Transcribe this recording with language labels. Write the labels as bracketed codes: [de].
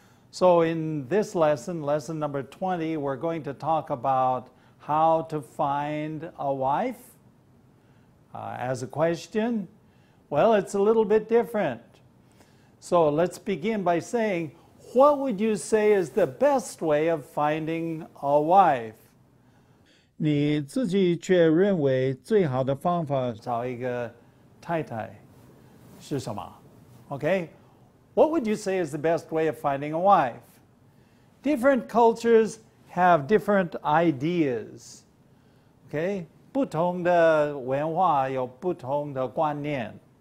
[en] So in this lesson, lesson number 20, we're going to talk about how to find a wife. As a question, well, it's a little bit different. So let's begin by saying, what would you say is the best way of finding a wife? [zh] 你自己却认为最好的方法找一个太太是什么?Okay? [en] What would you say is the best way of finding a wife? Different cultures have different ideas. Okay? [zh] 不同的文化有不同的观念.